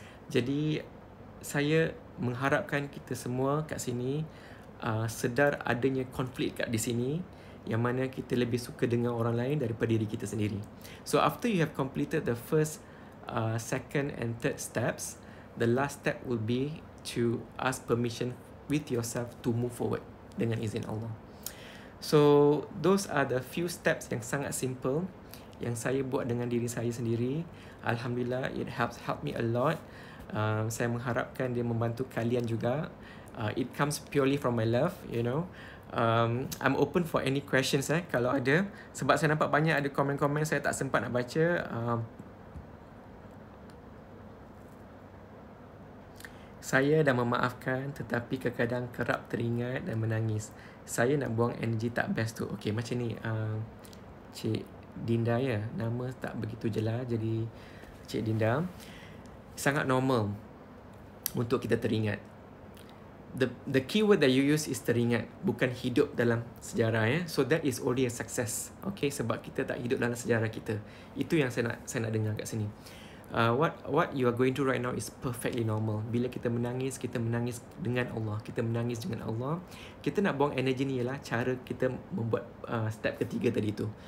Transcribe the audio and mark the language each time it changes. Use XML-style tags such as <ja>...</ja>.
<ms>Jadi saya mengharapkan kita semua kat sini sedar adanya konflik kat di sini, yang mana kita lebih suka dengar orang lain daripada diri kita sendiri.</ms> <en>So after you have completed the first, second and third steps, the last step will be to ask permission with yourself to move forward</en> <ms>dengan izin Allah.</ms> <en>So those are the few steps</en> <ms>yang sangat simple yang saya buat dengan diri saya sendiri.</ms> <en>Alhamdulillah, it helped me a lot.</en> <ms>Saya mengharapkan dia membantu kalian juga.</ms> <en>It comes purely from my love, you know. I'm open for any questions</en> <ms>kalau ada. Sebab saya nampak banyak ada komen-komen saya tak sempat nak baca. Saya dah memaafkan, tetapi kadang-kadang kerap teringat dan menangis. Saya nak buang energi tak best tu. Okay, macam ni, Cik Dinda, ya. Nama tak begitu jelas, jadi Cik Dinda. Sangat normal untuk kita teringat.</ms> <en>The keyword that you use is teringat,</en> <ms>bukan hidup dalam sejarah, ya.</ms> <en>So that is already a success. Okay,</en> <ms>sebab kita tak hidup dalam sejarah kita. Itu yang saya nak dengar kat sini.</ms> <en>What you are going through right now is perfectly normal.</en> <ms>Bila kita menangis dengan Allah. Kita menangis dengan Allah. Kita nak buang energi ni ialah cara kita membuat step ketiga tadi tu.</ms>